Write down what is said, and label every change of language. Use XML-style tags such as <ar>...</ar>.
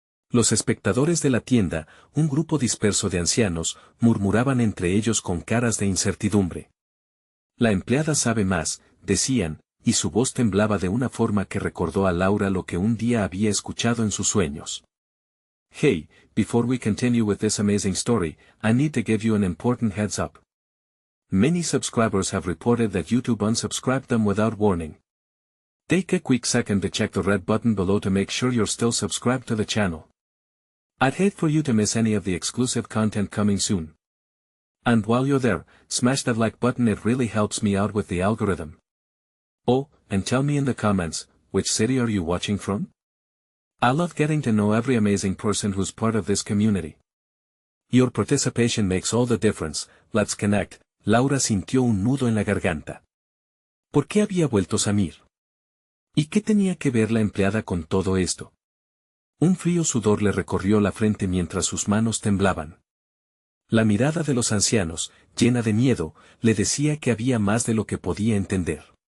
<es>Los espectadores de la tienda, un grupo disperso de ancianos, murmuraban entre ellos con caras de incertidumbre. La empleada sabe más, decían, y su voz temblaba de una forma que recordó a Laura lo que un día había escuchado en sus sueños.</es> <en>Hey, before we continue with this amazing story, I need to give you an important heads up. Many subscribers have reported that YouTube unsubscribed them without warning. Take a quick second to check the red button below to make sure you're still subscribed to the channel. I'd hate for you to miss any of the exclusive content coming soon. And while you're there, smash that like button, it really helps me out with the algorithm. Oh, and tell me in the comments, which city are you watching from? I love getting to know every amazing person who's part of this community. Your participation makes all the difference. Let's connect.</en> <es>Laura sintió un nudo en la garganta. ¿Por qué había vuelto Samir? ¿Y qué tenía que ver la empleada con todo esto? Un frío sudor le recorrió la frente mientras sus manos temblaban. La mirada de los ancianos, llena de miedo, le decía que había más de lo que podía entender.</es>